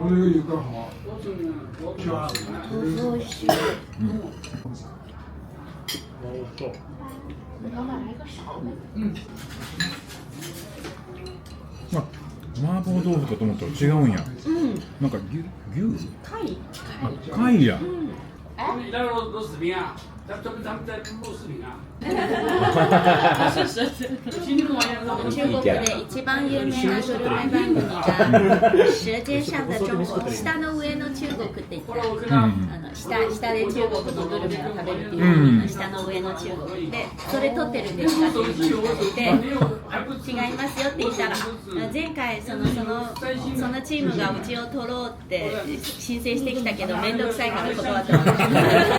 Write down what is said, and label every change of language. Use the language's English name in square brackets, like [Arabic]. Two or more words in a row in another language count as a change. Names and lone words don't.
[Japanese] 美味しい。あ、麻婆豆腐かと思ったら違うんや。なんか牛？貝？あ、貝や。 [Chinese] 你那肉视频啊，咱们在录视频啊。 [Japanese] 中国で一番有名なグルメ番組が「舌尖上的中国」、舌の上の中国って言ったら、下で中国のグルメを食べるっていう舌の上の中国で、それ撮ってるんですかっていうふうに聞かれて、違いますよって言ったら、前回そのチームがうちを取ろうって申請してきたけど面倒くさいから断ってます。